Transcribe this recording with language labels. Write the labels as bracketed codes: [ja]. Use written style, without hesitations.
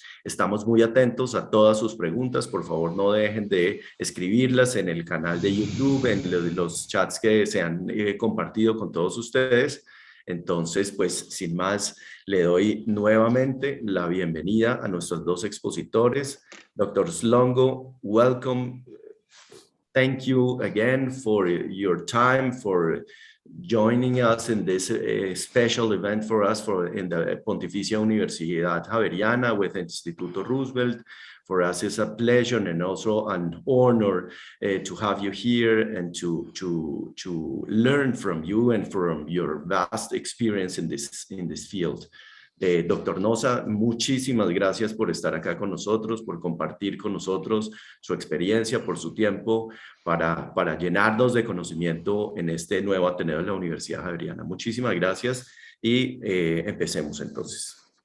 [es] Estamos muy atentos a todas sus preguntas, por favor no dejen de escribirlas en el canal de YouTube, en los chats que se han compartido con todos ustedes. Entonces, pues sin más, le doy nuevamente la bienvenida a nuestros 2 expositores. [en] Dr. Slongo, welcome. Thank you again for your time, for joining us in this special event for us in the Pontificia Universidad Javeriana with Instituto Roosevelt. For us, it's a pleasure and also an honor to have you here and to learn from you and from your vast experience in this field. [es] Doctor Nosa, muchísimas gracias por estar acá con nosotros, por compartir con nosotros su experiencia, por su tiempo, para llenarnos de conocimiento en este nuevo Ateneo de la Universidad Javeriana. Muchísimas gracias y empecemos entonces.